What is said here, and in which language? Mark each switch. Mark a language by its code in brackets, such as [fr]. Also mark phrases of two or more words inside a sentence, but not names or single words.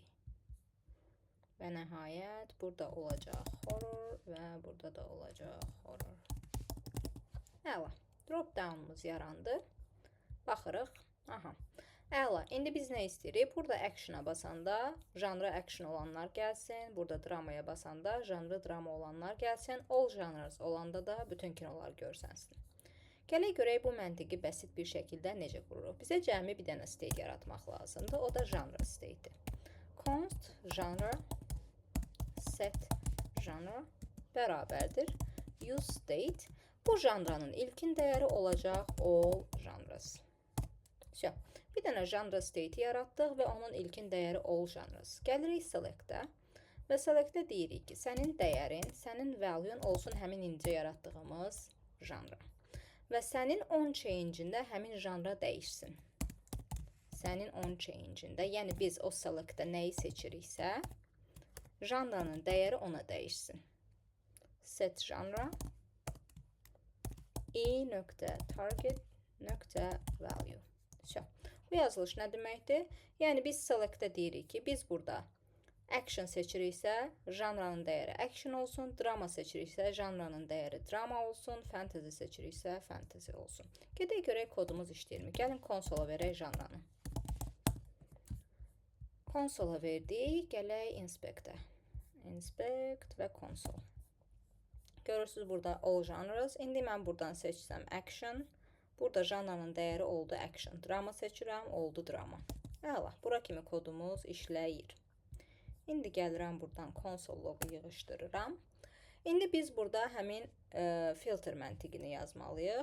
[az] Və nəhayət burada olacaq horror və burada da olacaq horror. Əla. Drop-down'umuz yarandı. Baxırıq. Aha. Əla. İndi biz nə istəyirik? Burada action'a basanda janrı action olanlar gəlsin. Burada dramaya basanda janrı drama olanlar gəlsin. [en] All genres [az] olanda da bütün kinolar görsənsin. Gələk görək bu məntiqi bəsit bir şəkildə necə qururuq. Bizə cəmi bir dənə state yaratmaq lazımdır. O da [en] genre state'i. Const genre set genre bərabərdir use state. [az] Bu janranın ilkin dəyəri olacaq [en] all genres. [az] Bir dənə [en] genre state [az] yaratdıq və onun ilkin dəyəri [en] all genres. [az] Gəlirik select'ə və select'ə deyirik ki, sənin dəyərin, sənin value'un olsun həmin incə yaratdığımız janra. Və sənin [en] on change'ində [az] həmin janra dəyişsin. Sənin [en] on change'ində, [az] yəni biz o select'də nəyi seçiriksə, janranın dəyəri ona dəyişsin. [en] Set genre i.target.value. [az] Bu yazılış nə deməkdir? Yəni biz select'də deyirik ki, biz burada action seçiriksə, janranın dəyəri action olsun, drama seçiriksə, janranın dəyəri drama olsun, fantasy seçiriksə, fantasy olsun. Gedək görək kodumuz işləyirmi? Gəlin konsola verək janranı. Konsola verdik, gələk inspect'ə. Inspect və console. Görürsünüz burada [en] all genres. [az] İndi mən buradan seçsəm action. Burada janranın dəyəri oldu action. Drama seçirəm, oldu drama. Əla, bura kimi kodumuz işləyir. İndi gəlirəm buradan [en] console logu [az] yığışdırıram. İndi biz burada həmin filtr məntiqini yazmalıyıq.